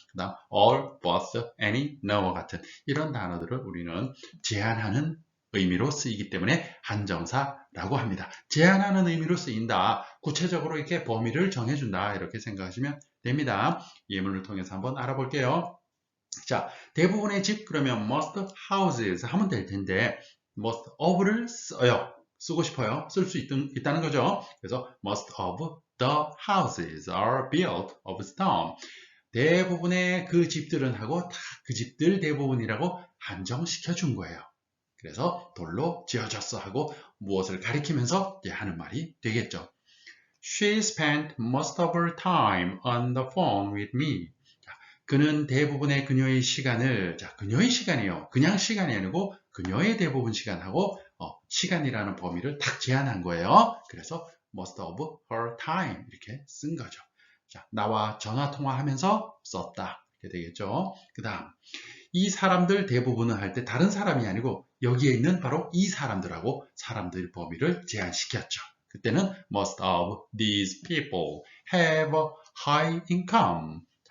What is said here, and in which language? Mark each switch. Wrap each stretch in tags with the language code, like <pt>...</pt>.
<ko>그 다음 all, both, any, no 같은 이런 단어들을 우리는 제한하는 의미로 쓰이기 때문에 한정사라고 합니다. 제한하는 의미로 쓰인다. 구체적으로 이렇게 범위를 정해준다. 이렇게 생각하시면 됩니다. 예문을 통해서 한번 알아볼게요. 자, 대부분의 집 그러면 most houses 하면 될 텐데 most of를 써요. 쓰고 싶어요. 쓸 수 있다는 거죠. 그래서</ko> <en>most of the houses are built of stone.</en> <ko>대부분의 그 집들은 하고 다 그 집들 대부분이라고 한정시켜 준 거예요. 그래서 돌로 지어졌어 하고 무엇을 가리키면서 하는 말이 되겠죠.</ko> <en>She spent most of her time on the phone with me.</en> <ko>그는 대부분의 그녀의 시간을, 자, 그녀의 시간이에요. 그냥 시간이 아니고 그녀의 대부분 시간하고 시간이라는 범위를 딱 제한한 거예요. 그래서</ko> <en>most of her time</en> <ko>이렇게 쓴 거죠. 자, 나와 전화 통화하면서 썼다. 이렇게 되겠죠. 그 다음 이 사람들 대부분은 할 때 다른 사람이 아니고 여기에 있는 바로 이 사람들하고 사람들 범위를 제한시켰죠. 그때는</ko> <en>most of these people have a high income.</en>